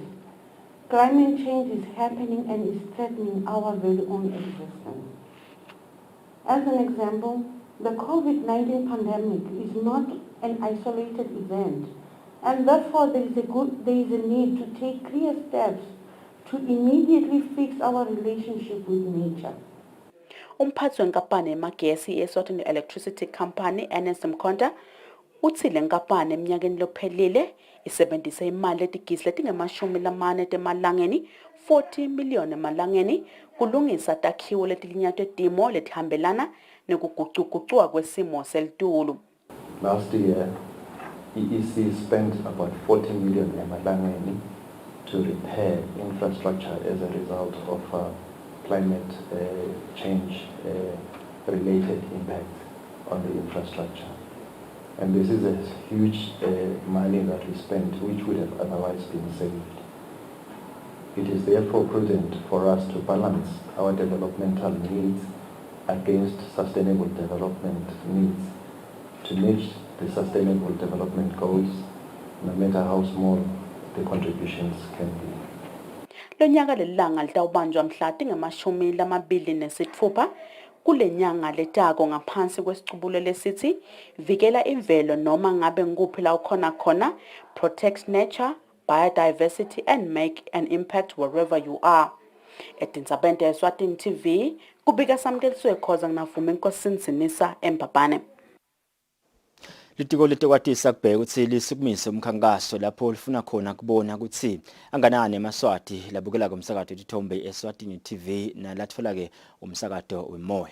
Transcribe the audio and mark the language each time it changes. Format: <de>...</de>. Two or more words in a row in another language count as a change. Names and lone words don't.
<en>Climate change is happening and is threatening our very own existence. As an example, the COVID-19 pandemic is not an isolated event, and therefore there is a need to take clear steps to immediately fix our relationship with nature.</en> <ss>Umphathi wenkampani yamagesi i-Eswatini Electricity Company Ernest Mkhonta uthi le nkampani eminyakeni lophelile isebenzise imali etigisi letingemashumi emalangeni 40 million emalangeni kulungisa takhiwo letilinyathwe timo letihambelana nekuguquguquka kwesimo selitulu.</ss> <en>Last year, EEC spent about 40 million emalangeni to repair infrastructure as a result of climate change related impacts on the infrastructure. And this is a huge money that we spent, which would have otherwise been saved. It is therefore prudent for us to balance our developmental needs against sustainable development needs to meet the sustainable development goals, no matter how small the contributions can be.</en> <ss>Lonyaka lelanga litawubanjwa mhla tingemashumi kule nyanga letako ngaphansi kwesicubulo lesithi vikela imvelo noma ngabe nguphi la ukhona khona,</ss> <en>protect nature, biodiversity and make an impact wherever you are.</en> <ss>Etintsabente Eswatini TV kubika samkeliswe khoza nginavuma inkosini Sinisa eMbabane. Litiko letikwatisa kubheka ukuthi lisukumise umkhankaso lapho lifuna khona kubona ukuthi anganani emaswati labukela kumsakazo wetithombe Eswatini TV nalatfola ke umsakazo wemoya.</ss>